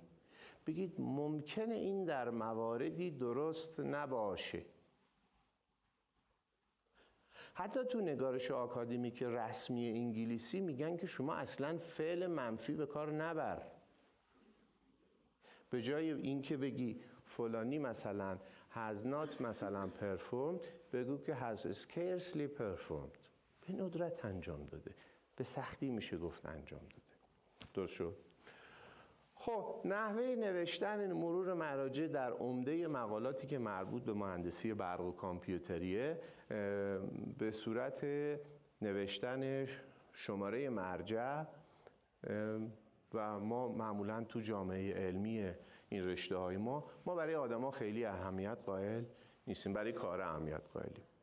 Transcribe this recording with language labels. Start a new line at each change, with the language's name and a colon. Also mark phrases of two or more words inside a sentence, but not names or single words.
Persian: بگید ممکنه این در مواردی درست نباشه. حتی تو نگارش آکادمیک رسمی انگلیسی میگن که شما اصلا فعل منفی به کار نبر. به جای اینکه بگی فلانی مثلا
English: has not
Persian: مثلا performed، بگو که
English: has scarcely performed.
Persian: به ندرت انجام داده، به سختی میشه گفت انجام داده. درست شد؟ خب نحوه نوشتن مرور مراجع در عمده مقالاتی که مربوط به مهندسی برق و کامپیوتریه به صورت نوشتن شماره مرجع و ما معمولاً تو جامعه علمی این رشته های ما برای آدما خیلی اهمیت قائل نیستیم، برای کار اهمیت قائلیم.